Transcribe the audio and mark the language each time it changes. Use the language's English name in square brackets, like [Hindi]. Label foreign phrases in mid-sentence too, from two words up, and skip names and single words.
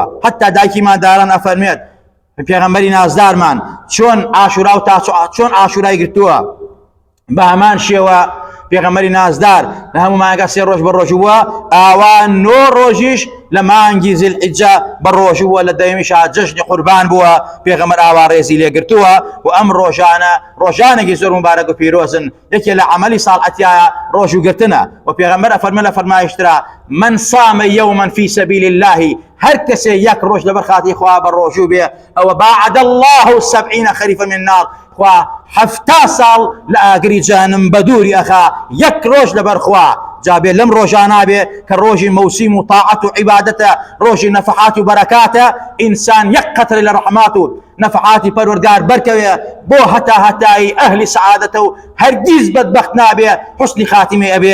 [Central Kurdish] حتا دایکی ماداران ئەفەرمێت پێغەمبەری نازدارمان چۆن ئاشورا و چۆن ئاشورای گرتووە بە هەمان شێوە پێغەمبەری نازدار لە هەموو مانگە 3 ڕۆژ بە ڕۆژوو بووە، ئاوا 9 ڕۆژیش لە مانگی زیلحیجە بە ڕۆژوو بووە، لە دەیەمیشا جەژنی قوربان بووە پێغەمبەر ئاوا ڕێزی لێگرتووە. و ئەم ڕۆژانە ڕۆژانێکی زۆر مبارەک و پیرۆزن. یەکێ لە عەمەلی ساڵحەتیایە ڕۆژوگرتنە و پێغەمبەر ئەفەرمێ لە فەرمایشترا [Arabic] من صام يوما في سبيل الله، [Central Kurdish] هەر کەسێ یەک ڕۆژ لەبەر خاتی خوا بە ڕۆژوو بێ ئەوە [Arabic] باعد الله 70 خەریفە من نار، [Central Kurdish] خوا 70 ساڵ لە ئاگری جەهەنەم بە دووری ئەخا یەک ڕۆژ لەبەر خوا. جابێ لەم ڕۆژانە بێ کە ڕۆژی مەوسیم و تاعەت و عیبادەتە، ڕۆژی نەفحات و بەرەکاتە، ئینسان یەک قەترە لە ڕەحمات و نەفحاتی پەروەردگار بەرکەوێ بۆ هەتایی ئەهلی سەعادەتە و هەرگیز بەدبەخت نابێ، حوسنی خاتیمێ ئەبێ.